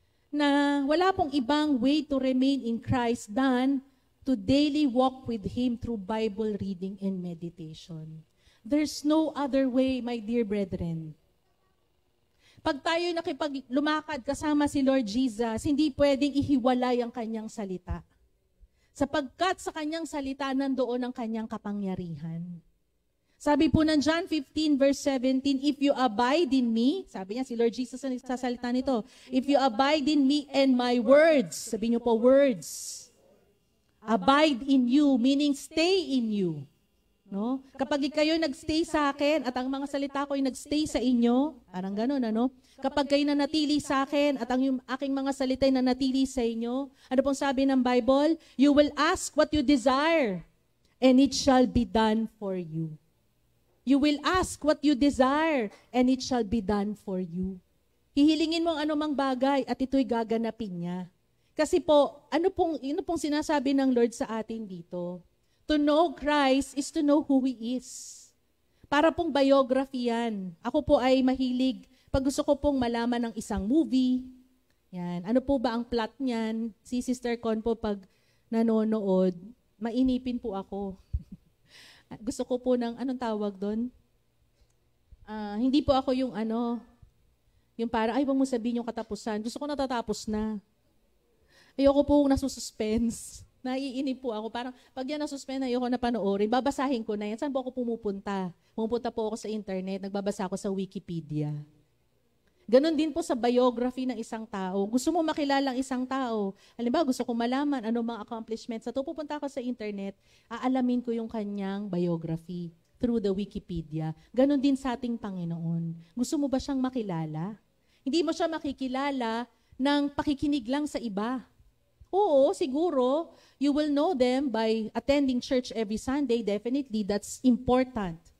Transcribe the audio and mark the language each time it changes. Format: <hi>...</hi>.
<tl>Na wala pong ibang</tl> <en>way to remain in Christ than to daily walk with Him through Bible reading and meditation. There's no other way, my dear brethren.</en> <tl>Pag tayo lumakad kasama si Lord Jesus, hindi pwedeng ihiwalay ang kanyang salita. Sapagkat sa kanyang salita, nandoon ang kanyang kapangyarihan. Sabi po ng</tl> <en>John 15 verse 17, if you abide in me,</en> <tl>sabi niya si Lord Jesus ang nagsasalita nito,</tl> <en>if you abide in me and my words,</en> <tl>sabi niyo po</tl> <en>words, abide in you, meaning stay in you. No?</en> <tl>Kapag kayo nagstay sa akin at ang mga salita ko ay nagstay sa inyo, parang gano'n, ano? Kapag kayo nanatili sa akin at ang aking mga salita ay nanatili sa inyo, ano pong sabi ng Bible?</tl> <en>You will ask what you desire and it shall be done for you. You will ask what you desire, and it shall be done for you.</en> <tl>Hihilingin mo ang anumang bagay, at ito'y gaganapin niya. Kasi po, ano pong sinasabi ng Lord sa atin dito?</tl> <en>To know Christ is to know who He is.</en> <tl>Para pong biography yan. Ako po ay mahilig, pag gusto ko pong malaman ng isang movie, yan, ano po ba ang plot niyan? Si Sister Con po pag nanonood, mainipin po ako. Gusto ko po ng, anong tawag doon? Hindi po ako yung yung para, ay, wag mo sabihin yung katapusan. Gusto ko natatapos na. Ayoko po nasususpense. Naiinip po ako. Parang, pag yan nasuspend, ayoko na panoorin. Babasahin ko na yan. Saan po ako pumupunta? Pumupunta po ako sa internet. Nagbabasa ako sa Wikipedia. Ganon din po sa biography ng isang tao. Gusto mo makilala ang isang tao. Halimbawa, gusto ko malaman ano mga accomplishments. Sa pupunta ako sa internet, aalamin ko yung kanyang biography</tl> <en>through the Wikipedia.</en> <tl>Ganon din sa ating Panginoon. Gusto mo ba siyang makilala? Hindi mo siya makikilala ng pakikinig lang sa iba. Oo, siguro,</tl> <en>you will know them by attending church every Sunday. Definitely, that's important.</en>